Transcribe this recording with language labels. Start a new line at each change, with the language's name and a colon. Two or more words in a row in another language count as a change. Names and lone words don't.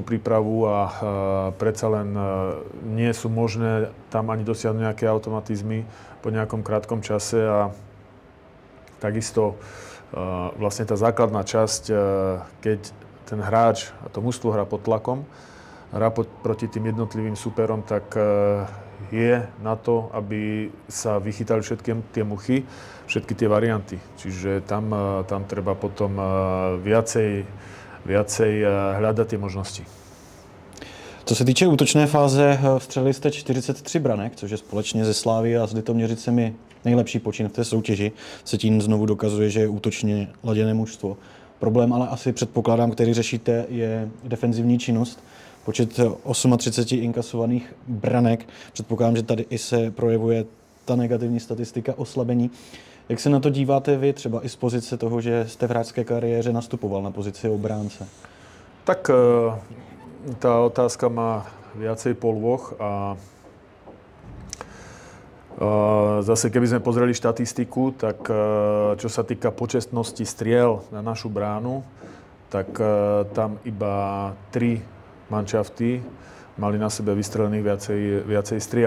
Slovak: prípravu a predsa len nie sú možné tam ani dosiahnuť nejaké automatizmy po nejakom krátkom čase a takisto vlastne tá základná časť, keď ten hráč a to mužstvo hrá pod tlakom, hrá proti tým jednotlivým súperom, tak je na to, aby sa vychytali všetky tie muchy, všetky tie varianty. Čiže tam treba potom viacej hľadať tie možnosti.
Czech: Co se týče útočné fáze, vstřelili jste 43 branek, což je společně ze Slávy a s Litoměřicemi nejlepší počin v té soutěži. Se tím znovu dokazuje, že je útočně laděné mužstvo. Problém ale asi předpokládám, který řešíte, je defenzivní činnost. Počet 38 inkasovaných branek. Předpokládám, že tady i se projevuje ta negativní statistika oslabení. Jak se na to díváte vy, třeba i z pozice toho, že jste v hráčské kariéře nastupoval na pozici obránce?
Slovak: Tak tá otázka má viacej polôch a zase keby sme pozreli štatistiku, tak čo sa týka počestnosti striel na našu bránu, tak tam iba 3 manšafty mali na sebe vystrelených viacej striel.